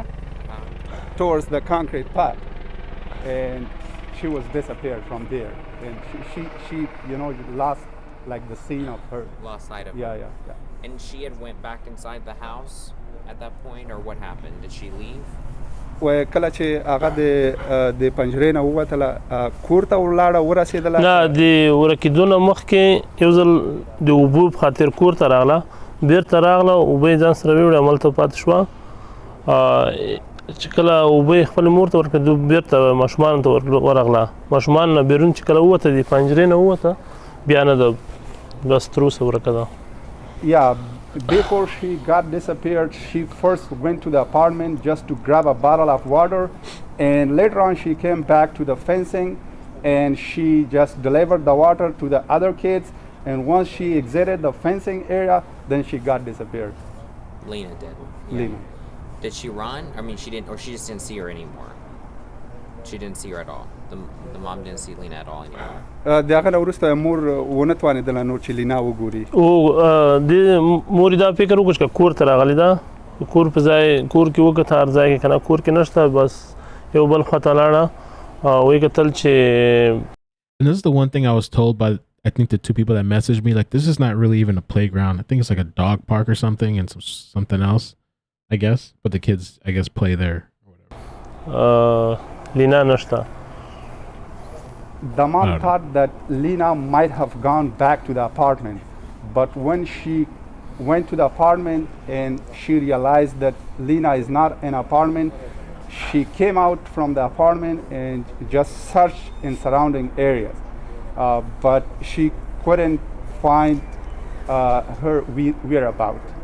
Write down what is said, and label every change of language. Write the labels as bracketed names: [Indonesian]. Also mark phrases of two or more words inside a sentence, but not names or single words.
[English] Uh, towards the concrete path, and she was disappeared from there, and she lost like the scene of her. lost sight of Yeah, her. yeah. And she had went back inside the house at that point, or what happened? Did she leave? [Pashto] و کله چې هغه د پنجرې نه ووتله کور ته ولاړه ورسېدله نه د ورکېدو نه مخکې یو ځل د اوبو په خاطر کور ته راغله بېرته راغله اوبه یې ځان سره ویوړې هملته پاتې شوه چې کله اوبه یې خپلې مور ته ورکړې بېرته ماشومانو ته ورغله ماشومان نه بیرون چې کله ووته د پنجرې نه ووته بیا نه ده بس تر اوسه ورکه ده [English] Yeah, before she got disappeared, she first went to the apartment just to grab a bottle of water, and later on she came back to the fencing and she just delivered the water to the other kids, and once she exited the fencing area, then she got disappeared. Lina did. Lina. Did she run? I mean, she didn't, or she just didn't see her anymore. She didn't see her at all. The mom didn't see Lina at all anymore. [Pashto] د هغه نه وروسته مور ونه توانېدله نور چې لینا وګوري او د مور دا فکر وکړ چې کور ته راغلی ده کور په ځای کور کې وکړه هر ځای کې که نه کور کې نشته بس یو بل خواته لاړه ویې کتل چې [English] And this is the one thing I was told by, I think, the two people that messaged me, like, this is not really even a playground. I think it's like a dog park or something and something else, I guess. But the kids, I guess, play there or whatever. [Pashto] لینا نشته [English] The mom thought that Lina might have gone back to the apartment, but when she went to the apartment and she realized that Lina is not in an apartment, she came out from the apartment and just searched in surrounding areas, but she couldn't find her whereabouts.